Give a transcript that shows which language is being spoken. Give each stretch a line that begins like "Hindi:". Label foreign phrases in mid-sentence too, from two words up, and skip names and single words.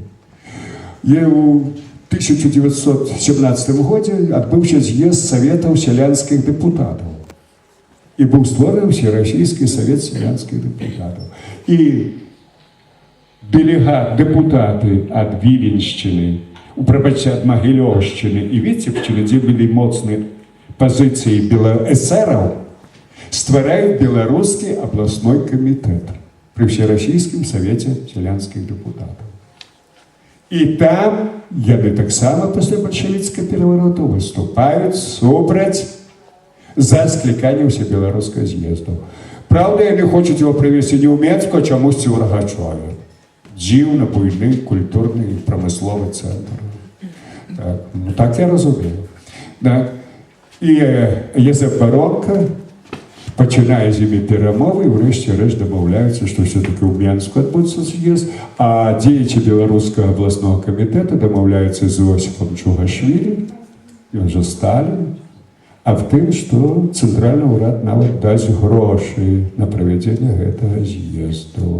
Belarusian: І ў 1917 годзе адбыўся з'езд Саветаў сялянскіх дэпутатаў. І быў створаны Всерасійскі Савет сялянскіх дэпутатаў. І дэпутаты ад Віленшчыны, ад Магілёўшчыны і Віцебшчыны, дзе былі моцныя
Russian: позиции эсеров, стваряют белорусский областной комитет при Всероссийском совете селянских депутатов. И там
Belarusian: яны таксама
Russian: после большевицкого переворота выступают супраць за скликание всебелорусского съезда.
Belarusian: Правда, яны хочуць
Russian: его привести
Belarusian: не ў Менску, а чамусьці ў Рагачове. Дзіўна буйны культурны і прамысловы цэнтр. Так, ну так я разумею. Так. І Єзеф Баронка пачынае з імі перамовы і ўрэшце рэшт дамаўляюцца, што ўсё-такі ў Менску адбудзецца з'езд, а дзеячы беларускага абласнога камітэта дамаўляюцца з Іосіфам Чугашвілі, ён жа Сталін, а в тым, што цэнтральны ўрад нават дасць грошы на правядзенне гэтага з'езду.